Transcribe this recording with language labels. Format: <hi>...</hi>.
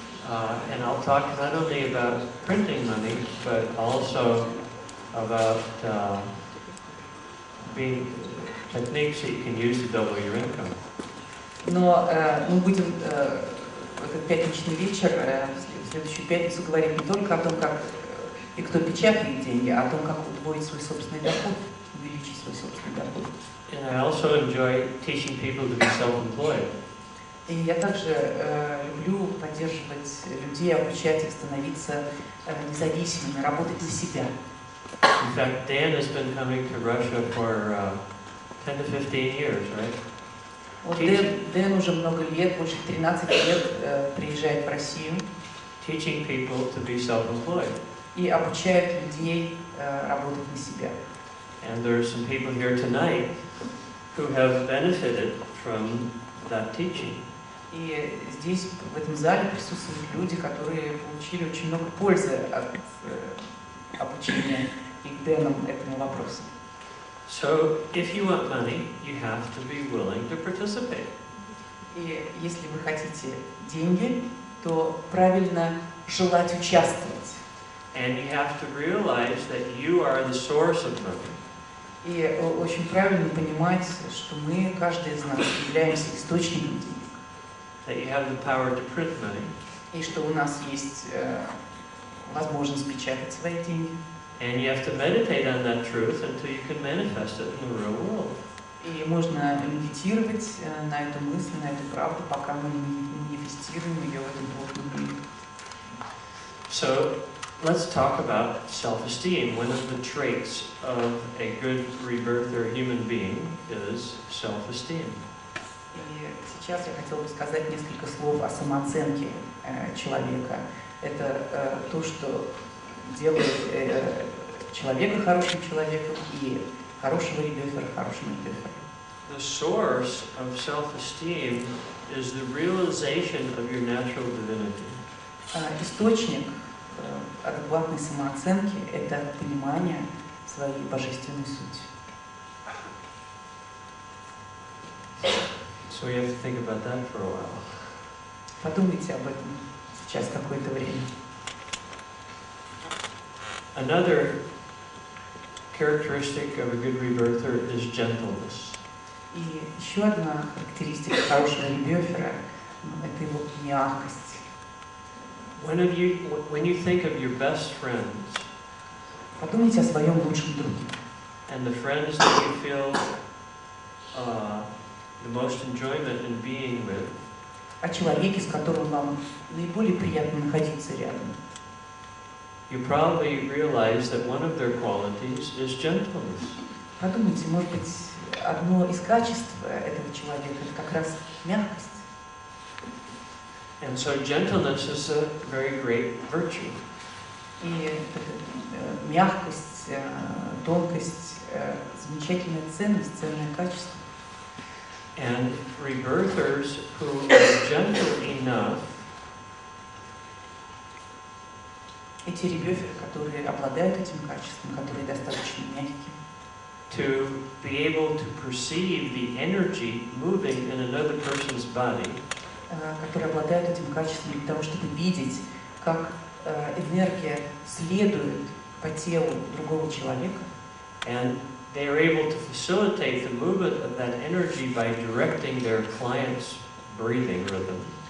<en>And I'll talk not only about printing money, but also about being techniques that you can use to double your income.</en> <ru>Но мы будем в этот пятничный вечер, в следующую пятницу, говорить не только о том, как и кто печатает деньги, а о том, как удвоить свой собственный доход, увеличить свой собственный доход.</ru> <en>And I also enjoy teaching people to be self-employed.</en> <ru>И я также люблю поддерживать людей, обучать их становиться независимыми, работать на себя.</ru> <en>In fact, Dan has been coming to Russia for 10 to 15 years, right?</en> <ru>Вот Дэн уже много лет, больше 13 лет приезжает в Россию.</ru> <en>Teaching people to be self-employed.</en> <ru>И обучает людей работать на себя.</ru> <en>And there are some people here tonight who have benefited from that teaching.</en> <ru>И здесь, в этом зале, присутствуют люди, которые получили очень много пользы от обучения их Дэном этому вопросу.</ru> <en>So, if you want money, you have to be willing to participate.</en> <ru>И если вы хотите деньги, то правильно желать участвовать.</ru> <en>And you have to realize that you are the source of money.</en> <ru>И очень правильно понимать, что мы, каждый из нас, являемся источником денег.</ru> <en>That you have the power to print money.</en> <ru>И что у нас есть возможность печатать свои деньги.</ru> <en>And you have to meditate on that truth until you can manifest it in the real world.</en> <ru>И можно медитировать на эту мысль, на эту правду, пока мы не манифестируем ее в этом плотном мире.</ru> <en>So, let's talk about self-esteem. One of the traits of a good rebirther human being is self-esteem.</en> <ru>И сейчас я хотела бы сказать несколько слов о самооценке человека. Это то, что делает человека хорошим человеком и хорошего ребёфера хорошим ребёфером.</ru> <en>The source of self-esteem is the realization of your natural divinity.</en> <ru>Источник адекватной самооценки – это понимание своей божественной сути.</ru> <en>So we have to think about that for a while.</en> <ru>Подумайте об этом сейчас какое-то время.</ru> <en>Another characteristic of a good rebirther is gentleness.</en> <ru>И еще одна характеристика хорошего ребёфера – это его мягкость.</ru> <en>When you think of your best friends,</en> <ru>подумайте о своем лучшем друге.</ru> <en>And the friends that you feel the most enjoyment in being with,</en> <ru>о человеке, с которым вам наиболее приятно находиться рядом.</ru> <en>You probably realize that one of their qualities is gentleness.</en> <ru>Подумайте, может быть, одно из качеств этого человека – это как раз мягкость.</ru> <en>And so gentleness is a very great virtue.</en> <ru>И мягкость, тонкость – замечательная ценность, ценное качество.</ru> <en>And rebirthers who are gentle enough</en> <ru>эти ребёферы, которые обладают этим качеством, которые достаточно мягкие,</ru> <en>to be able to perceive the energy moving in another person's body,</en> <ru>которые обладают этим качеством для того, чтобы видеть, как энергия следует по телу другого человека.</ru> <en>And they are able to facilitate the movement of that energy by directing their client's breathing rhythm.</en>